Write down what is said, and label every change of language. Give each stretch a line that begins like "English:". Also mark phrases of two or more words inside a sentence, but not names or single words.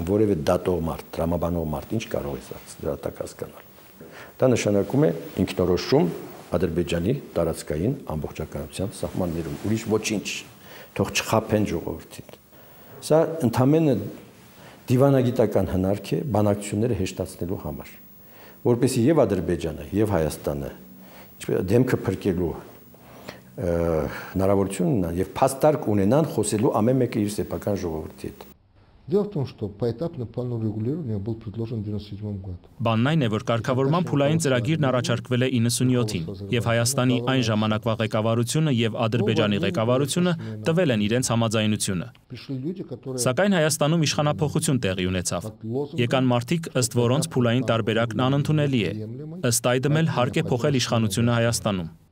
Armenian: որևէ դատող մարդ, տրամաբանող մարդ ինչ կարող է դրա տակ հասկանալ։ Դա նշանակում է ինքնորոշում Ադրբեջանի տարածքային ամբողջականության սահմաններում, ուրիշ ոչինչ, թող չխաբեն ժողովրդին։ Սա ընդամենը դիվանագիտական հնարք է բանակցությունները հեշտացնելու համար, որպեսզի եւ Ադրբեջանը եւ Հայաստանը դեմքը փրկելու հնարավորություն ունենան եւ փաստարկ ունենան խոսելու ամեն մեկը իր սեփական ժողովրդի հետ։
Russian: Дело в том, что поэтапный план урегулирования был предложен в 1997 году.
Armenian: Բանն այն է, որ կարգավորման փուլային ծրագիրն առաջարկվել է 97-ին, եւ Հայաստանի այն ժամանակվա ղեկավարությունը եւ Ադրբեջանի ղեկավարությունը տվել են իրենց համաձայնությունը։ Սակայն Հայաստանում իշխանափոխություն տեղի ունեցավ։ Եկան մարդիկ, ըստ որոնց փուլային տարբերակն անընդունելի է։ Ըստ այդմ էլ հարկ է փոխել իշխանությունը Հայաստանում։